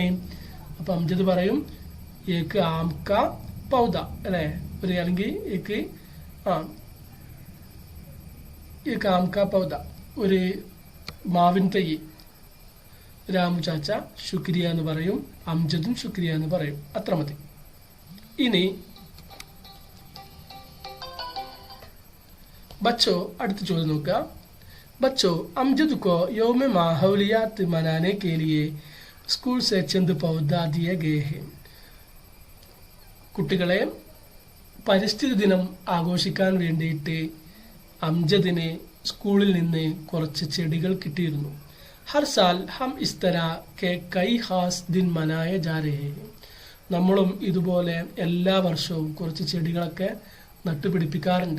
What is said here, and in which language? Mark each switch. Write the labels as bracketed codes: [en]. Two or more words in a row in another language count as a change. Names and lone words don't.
[ml] അപ്പൊ അംജദ് പറയും, [ur] ایک آم کا پودا [ml] അല്ലേ, ഒരു അല്ലെങ്കിൽ [ur] ایک آم کا پودا, [ml] ഒരു മാവിൻ തൈ. രാമു ചാച്ച ശുക്രിയ എന്ന് പറയും, അംജദും ശുക്രിയ എന്ന് പറയും. അത്ര മതി. ഇനി बच्चों അടുത്ത ചോദ്യം നോക്കുക. [ur] بچوں امجد کو یوم ماحولیات منانے کے لیے اسکول سے چند پودا دیے گئے ہیں. [ml] കുട്ടികളെ, പരിസ്ഥിതി ദിനം ആഘോഷിക്കാൻ വേണ്ടിയിട്ട് അംജദിന് സ്കൂളിൽ നിന്ന് കുറച്ച് ചെടികൾ കിട്ടിയിരുന്നു. [ur] ہر سال ہم اس طرح کے کئی خاص دن منائے جا رہے ہیں. [ml] നമ്മളും ഇതുപോലെ എല്ലാ വർഷവും കുറച്ച് ചെടികളൊക്കെ നട്ടുപിടിപ്പിക്കാറുണ്ട്.